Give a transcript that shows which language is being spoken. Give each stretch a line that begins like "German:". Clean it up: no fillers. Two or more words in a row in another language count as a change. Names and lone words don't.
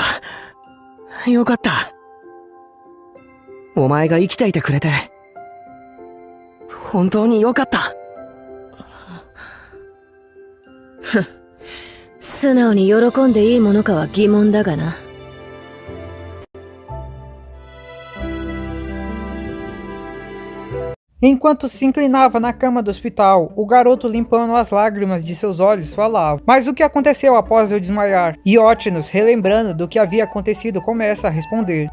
Japanese: よかった。お前が生きていてくれて、本当によかった。素直に喜んでいいものかは疑問だがな。
Portuguese: Enquanto se inclinava na cama do hospital, o garoto, limpando as lágrimas de seus olhos, falava. Mas o que aconteceu após eu desmaiar? E Ótinos, relembrando do que havia acontecido, começa a responder.